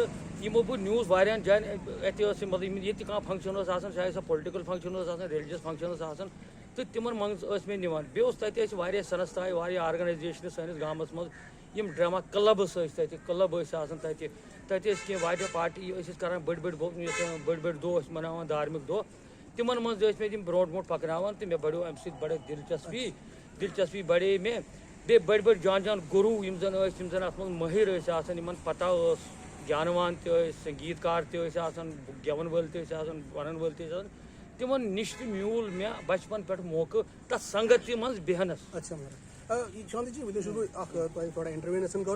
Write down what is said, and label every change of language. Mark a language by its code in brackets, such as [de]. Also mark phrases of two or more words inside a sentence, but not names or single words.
[ks] یِمو بہٕ نیوٗز واریاہن جاین اتہِ ٲس مطلب ییٚتہِ کانٛہہ فنکشن ٲس آسان چاہے سۄ پُلٹِکل فنکشن ٲس آسان ریلِجس فنکشن ٲس آسان تہٕ تِمن منٛز ٲسۍ مےٚ نِوان. بیٚیہِ اوس تتہِ ٲسۍ واریاہ سنستھایہِ واریاہ آرگنایزیشنہٕ سٲنِس گامس منٛز یِم ڈرامہ کلبٕس ٲسۍ تتہِ کلب ٲسۍ آسان تتہِ ٲسۍ کینٛہہ واریاہ پارٹی ٲسۍ أسۍ کران بٔڑۍ بٔڑۍ دۄہ ٲسۍ مناوان دھارمِک دۄہ تِمن منٛز ٲسۍ مےٚ تِم برونٛٹھ پکناوان تہٕ مےٚ بڑیو امہِ سۭتۍ بڑے دلچسپی بڑے مےٚ. بیٚیہِ بٔڑۍ جان گُروٗ یِم زن اتھ منٛز مٲہِر ٲسۍ آسان یِمن پتہ ٲس گیانوان تہِ ٲسۍ سنگیٖت کار تہِ ٲسۍ آسان گٮ۪ون وٲلۍ تہِ ٲسۍ آسان ونن وٲلۍ تہِ ٲسۍ آسان تِمن نِش تہِ میوٗل مےٚ بچپن پٮ۪ٹھ موقعہٕ تتھ سنگت منٛز بیہنس. شانتی جی ؤنِو چھُس بہٕ اکھ تۄہہِ تھوڑا انٹرویو یژھان کرُن.